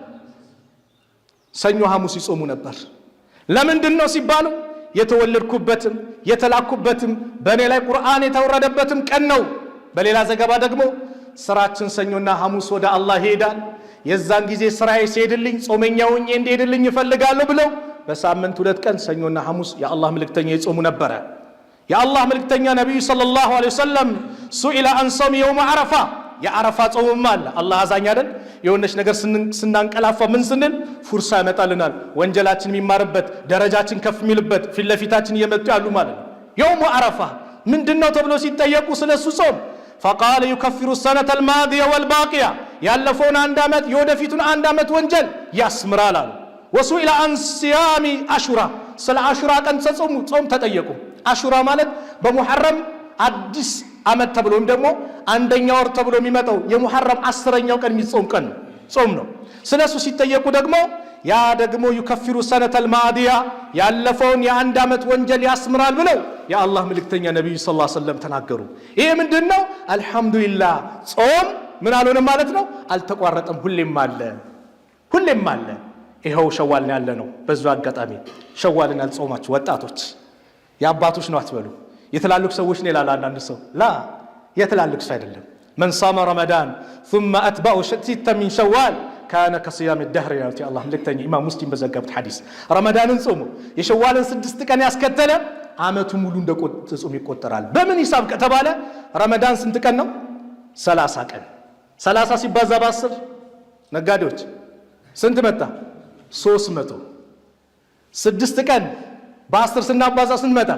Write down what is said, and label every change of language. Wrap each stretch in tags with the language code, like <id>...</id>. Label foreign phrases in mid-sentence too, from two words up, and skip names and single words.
<am>ሰኞ ሐሙስ ይጾሙ ነበር። ለምንድን ነው ሲባሉ የተወለድኩበትም የተላኩበትም በእኔ ላይ ቁርአን የተወረደበትም ቀን ነው። በሌላ ዘገባ ደግሞ ስራችን ሰኞና ሐሙስ ወደ አላህ ይሄዳል። የዛን ጊዜ ስራዬ ሲሄድልኝ ጾመኛው እንዲሄድልኝ ይፈልጋለሁ ብለው በሳምንት 2 ቀን ሰኞና ሐሙስ የአላህ መልእክተኛ ይጾሙ ነበር። የአላህ መልእክተኛ ነብዩ</am> <ar>صلى الله عليه وسلم سئل عن صوم يوم عرفة</ar> <am>የአረፋ ጾምም አለ። አላህ አዛኝ አይደል? የሆነች ነገር ስናንቀላፋ ምን ስንል ፉርሳ ያመጣልናል። ወንጀላችን የሚማርበት ደረጃችን ከፍ የሚልበት ፊት ለፊታችን እየመጡ ያሉ ማለት ነው።</am> <ar>يوم عرفة</ar> <am>ምንድነው ተብሎ ሲጠየቁ ስለሱ ጾም</am> <ar>فقال يكفر السنة الماضية والباقية</ar> <am>ያለፈውን 1 ዓመት የወደፊቱን 1 ዓመት ወንጀል ያስምራል አሉ።</am> <ar>وسئل عن صيام عاشوراء</ar> <am>ስለ አሹራ ቀን ጾም ተጠየቁ። አሹራ ማለት በሙሐረም አዲስ ዓመት ተብሎ ደግሞ አንደኛ ወር ተብሎ የሚመጣው የሙሐረም 10ኛው ቀን የሚጾም ቀን ነው፣ ጾም ነው። ስለሱ ሲጠየቁ ደግሞ ያ ደግሞ</am> <ar>يكفر السنة الماضية</ar> <am>ያለፈውን የ1 ዓመት ወንጀል ያስምራል ብለው የአላህ መልእክተኛ ነብዩ</am> <ar>صلى الله عليه وسلم</ar> <am>ተናገሩ። ይሄ ምንድነው? አልহামዱሊላህ ጾም ምን አልሆነም ማለት ነው፣ አልተቋረጠም፣ ሁሌም አለ። ይሄው ሸዋል ያለ ነው። በዛ አጋጣሚ ሸዋልን ያልጾማችሁ ወጣቶች የአባቶች ነው አትበሉ፣ የትላልቅ ሰዎች ነው ይላል አንዳንድ ሰው። ላ የትላልቅ ሰው አይደለም።</am> <ar>من صام رمضان ثم أتبعه 6 من شوال كان كصيام الدهر يا الله</ar> <am>መልእክተኛ ኢማም ሙስሊም በዘገቡት ሐዲስ ረመዳንን ጾሙ የሸዋልን 6 ቀን ያስከተለ አመቱ ሙሉ እንደጾም ይቆጠራል። በምን ሂሳብ ከተባለ ረመዳን ስንት ቀን ነው? 30 ቀን። 30 ሲባዛ በ10 ነጋዴዎች ስንት መጣ? 300። 6 ቀን በ10 ስናባዛ ስንት መጣ?</am>